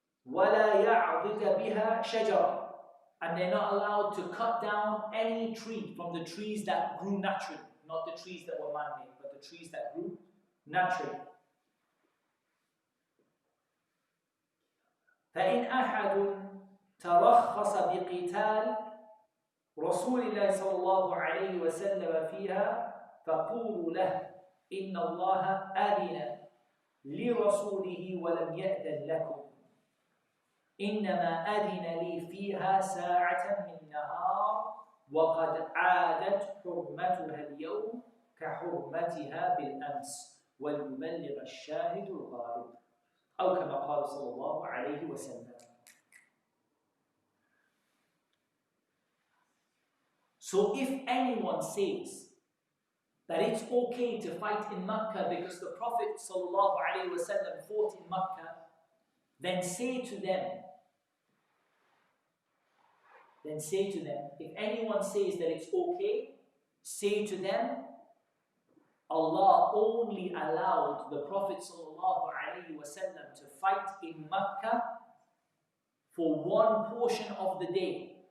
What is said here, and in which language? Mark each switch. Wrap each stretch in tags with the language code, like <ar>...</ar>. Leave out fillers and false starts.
<ar>وَلَا يَعْضِكَ بِهَا شَجَرًا,</ar> <en>and they're not allowed to cut down any tree from the trees that grew naturally, not the trees that were man-made, but the trees that grew naturally.</en> <ar>فَإِنْ أَحَدٌ تَرَخَّصَ بِقِتَالِ رسول الله صلى الله عليه وسلم فيها فقولوا له إن الله أذن لرسوله ولم يأذن لكم إنما أذن لي فيها ساعة من نهار وقد عادت حرمتها اليوم كحرمتها بالأمس وليبلغ الشاهد الغائب أو كما قال صلى الله عليه وسلم.</ar> <en>So if anyone says that it's okay to fight in Makkah because the Prophet ﷺ fought in Makkah, then say to them, if anyone says that it's okay, say to them, Allah only allowed the Prophet ﷺ to fight in Makkah for one portion of the day.</en>